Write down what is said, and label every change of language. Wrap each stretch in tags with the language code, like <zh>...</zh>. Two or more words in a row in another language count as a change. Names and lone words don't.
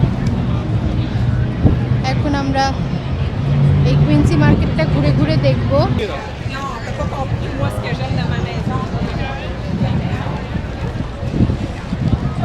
<bn>এখন আমরা এই কুইন্সি মার্কেটটা ঘুরে ঘুরে দেখব।</bn> <fr>Non, t'as pas compris moi ce que j'aime de ma maison.</fr>